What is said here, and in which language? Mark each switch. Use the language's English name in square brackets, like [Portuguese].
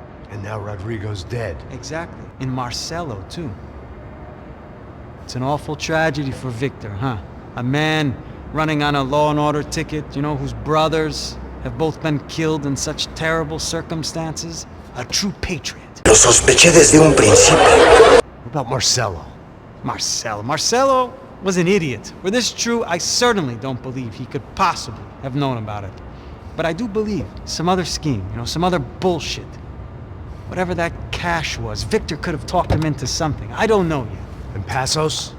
[English] And now Rodrigo's dead. Exactly. And Marcelo, too. It's an awful tragedy for Victor, huh? A man running on a law and order ticket, you know, whose brothers have both been killed in such terrible circumstances. A true patriot. [Spanish] Lo sospeché desde un principio. [English] What about Marcelo? Marcelo was an idiot. Were this true, I certainly don't believe he could possibly have known about it. But I do believe some other scheme, you know, some other bullshit. Whatever that cash was, Victor could have talked him into something. I don't know yet. And Passos?